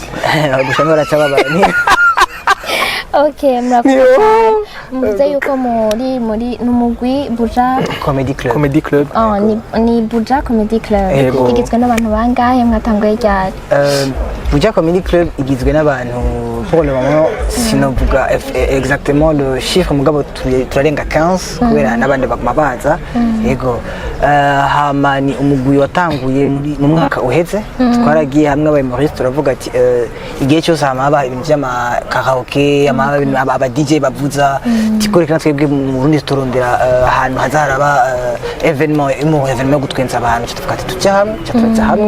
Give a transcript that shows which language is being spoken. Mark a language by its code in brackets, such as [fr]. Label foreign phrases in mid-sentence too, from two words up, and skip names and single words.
[rn] gushanga baracababara okay murakoze yuko muri numugwi Buja Comedy Club ni Buja Comedy Club igizwe n'abantu bangahe mwatanguye ryari Buja Comedy Club igizwe n'abantu [fr] pour le moment [rn] sinovuga [fr] exactement le chiffre [rn] mugabo turarenga 15 kubera n'abandi bamabaza yego hama ni umugwi watanguye mu mwaka uheze twaragiye hamwe aba Maurice turavuga ati igihe cyose hama ibintu by'ama karaoke aba DJ bavuza tikoreka natwe twebwe mu Burundi turondera ahantu hazaraba evenement yo gutwenza abantu tuvuga ati tujya hamwe